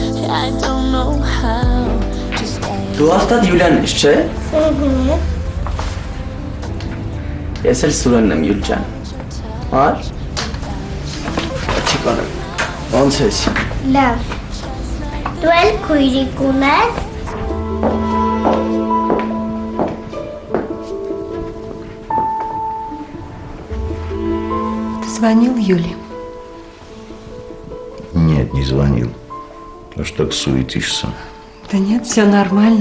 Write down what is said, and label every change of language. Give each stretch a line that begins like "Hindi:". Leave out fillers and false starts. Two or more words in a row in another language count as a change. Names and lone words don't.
Armenian: Դու հաստատ Յուլիան ես, չէ՞։ Ես էլ Սուրենն եմ, Յուլ ջան։ Հար։ Չի կանեմ։ Ոնց ես։ Լավ։ Դու էլ քույրիկ ունես։
Russian: Звонил Юле? Нет, не звонил. А что так суетишься? Да нет, все нормально.